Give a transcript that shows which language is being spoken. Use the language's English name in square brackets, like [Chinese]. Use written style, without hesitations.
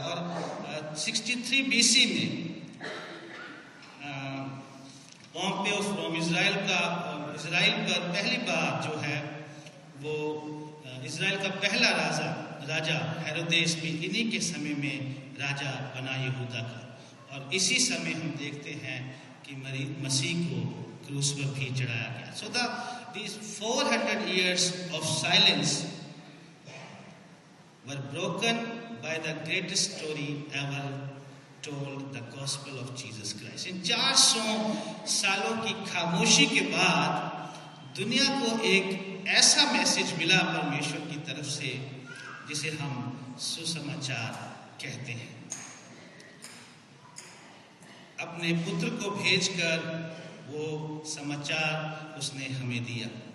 [Hindi] और 63 बीसी में पॉम्पे of Rome Israel पर पहली बार जो है वो इजराइल का पहला राजा हेरोदेस भी इन्हीं के समय में राजा बना यहूदा का। और इसी समय हम देखते हैं कि मसीह को क्रूस पर भी चढ़ाया गया। [English] So these 400 years of silence were broken by the greatest story ever told, the gospel of Jesus Christ. [Hindi] इन 400 सालों की खामोशी के बाद दुनिया को एक ऐसा मैसेज मिला परमेश्वर की तरफ से जिसे हम सुसमाचार कहते हैं। अपने पुत्र को भेजकर वो समाचार उसने हमें दिया।